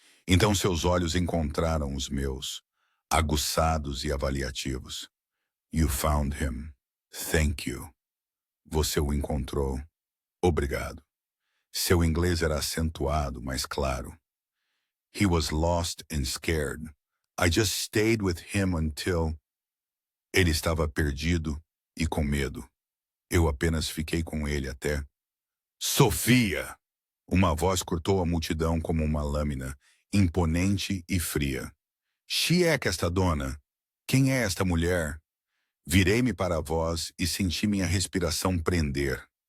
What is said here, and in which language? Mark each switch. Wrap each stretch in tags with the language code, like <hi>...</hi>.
<pt>Então seus olhos encontraram os meus, aguçados e avaliativos.</pt> <en>You found him. Thank you.</en> <pt>Você o encontrou. Obrigado. Seu inglês era acentuado, mas claro.</pt> <en>He was lost and scared. I just stayed with him until...</en> <pt>Ele estava perdido e com medo. Eu apenas fiquei com ele até... Sofia! Uma voz cortou a multidão como uma lâmina, imponente e fria. Chi é esta dona? Quem é esta mulher? Virei-me para a voz e senti minha respiração prender.</pt>